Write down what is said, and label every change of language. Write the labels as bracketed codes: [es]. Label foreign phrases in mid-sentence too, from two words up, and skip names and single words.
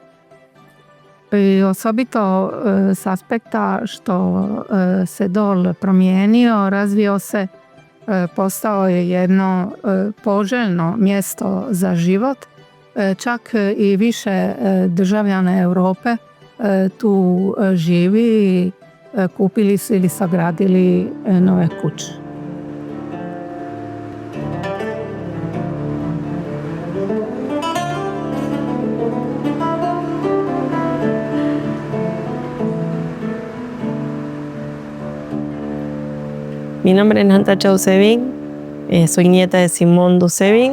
[hr] I osobito s aspekta što se Dol promijenio, razvio se, postao je jedno poželjno mjesto za život. Čak i više državljana Europe tu živi i kupili su ili sagradili nove kuće. [es] Mi nombre es Natacha Ucevin, soy nieta de Simón Ducevin.